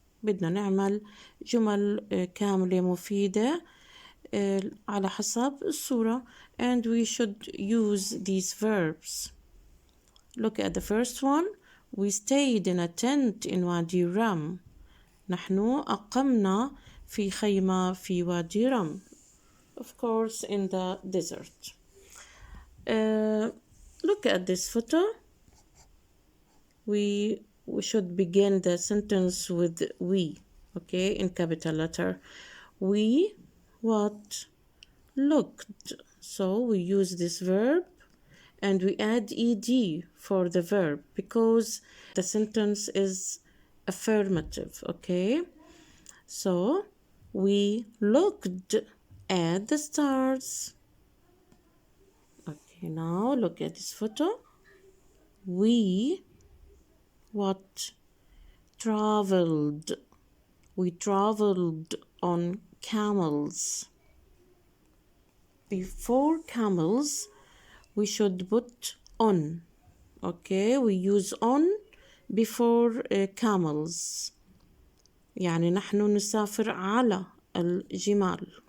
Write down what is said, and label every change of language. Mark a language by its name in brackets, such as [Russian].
[Arabic] بدنا نعمل جمل كاملة مفيدة على حسب الصورة, [English] and we should use these verbs. Look at the first one. We stayed in a tent in Wadi Rum. [Arabic] نحن أقمنا في خيمة في وادي رم. [English] Of course, in the desert. Look at this photo. We should begin the sentence with we, okay, in capital letter. We what? Looked. So we use this verb and we add ed for the verb because the sentence is affirmative, okay? So we looked at the stars. Okay, now look at this photo. We what? Traveled. We traveled on camels. Before camels, we should put on. Okay, we use on before camels. [Arabic] يعني نحن نسافر على الجمال.